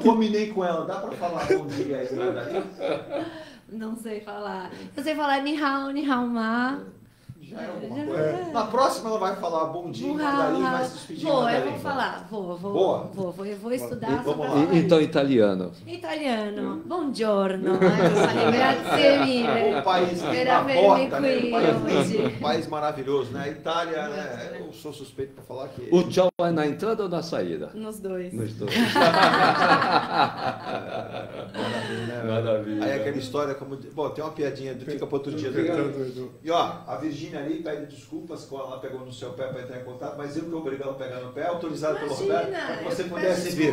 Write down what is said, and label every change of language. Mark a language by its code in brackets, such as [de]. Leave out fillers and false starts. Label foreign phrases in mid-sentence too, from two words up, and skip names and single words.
[pt] Eu não combinei com ela. Dá para falar bom dia aí, daí? Não sei falar. Eu sei falar [zh] 你好吗. [pt] Já é alguma coisa. Na próxima ela vai falar bom dia, mandarim, vai se despedir. Eu vou falar. Vou estudar. Então, italiano. [it] Italiano. Buongiorno. Grazie mille. [pt] Um país [it] per avermi qui. [pt] Um país maravilhoso, né? A Itália, né? Eu sou suspeito para falar que... O tchau é na entrada ou na saída? Nos dois. Nos dois. Maravilha. Aí aquela história como... Bom, tem uma piadinha, fica para outro dia. E ó, a Virginia ali pede desculpas quando ela pegou no seu pé para entrar em contato, mas eu que obriguei ela a pegar no pé, autorizado pelo Roberto, para que você pudesse vir.